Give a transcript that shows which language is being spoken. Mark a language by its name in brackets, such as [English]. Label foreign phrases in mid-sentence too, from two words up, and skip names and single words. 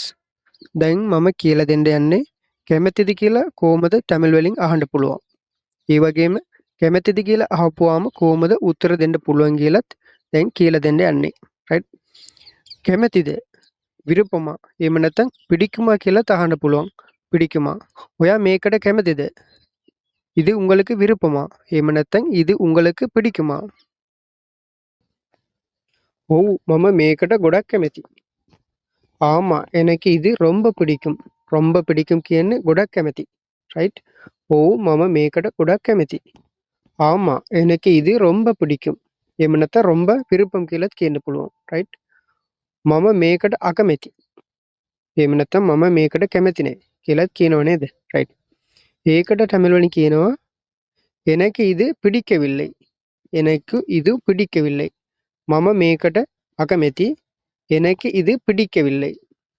[Sinhala] දැන් මම කියලා දෙන්න යන්නේ කැමැතිද කියලා කොහොමද තමිල් වලින් අහන්න පුළුවන්. ඒ වගේම කැමැතිද කියලා අහපුවාම කොහොමද උත්තර දෙන්න පුළුවන් කියලත් දැන් කියලා දෙන්න යන්නේ. right? කැමැතිද? විருப்பமா? එහෙම නැත්නම් பிடிக்குமா කියලා අහන්න පුළුවන්. பிடிக்குமா? ඔයා මේකට කැමැතිද? [Tamil] இது உங்களுக்கு விருப்பமா? [Sinhala] එහෙම නැත්නම් [Tamil] இது உங்களுக்கு பிடிக்குமா? [Sinhala] ඔව් මම මේකට ගොඩක් කැමැතියි. [Tamil] ஆமா எனக்கு இது ரொம்ப பிடிக்கும். ரொம்ப பிடிக்கும் [Sinhala] කියන්නේ ගොඩක් කැමැති. right? ඔව් මම මේකට ගොඩක් කැමැති. [Tamil] ஆமா எனக்கு இது ரொம்ப பிடிக்கும். [Sinhala] එහෙම නැත්නම් [Tamil] ரொம்ப விருப்பம் [Sinhala] කියලාත් කියන්න පුළුවන්. right? මම මේකට අකමැති. එහෙම නැත්නම් මම මේකට කැමැති නෑ කියලාත් කියනව නේද? right? ඒකට தமிழ் වලින් කියනවා [Tamil] எனக்கு இது பிடிக்கவில்லை. எனக்கு இது பிடிக்கவில்லை. [Sinhala] මම මේකට අකමැති. [Tamil] எனக்கு இது பிடிக்கவில்லை.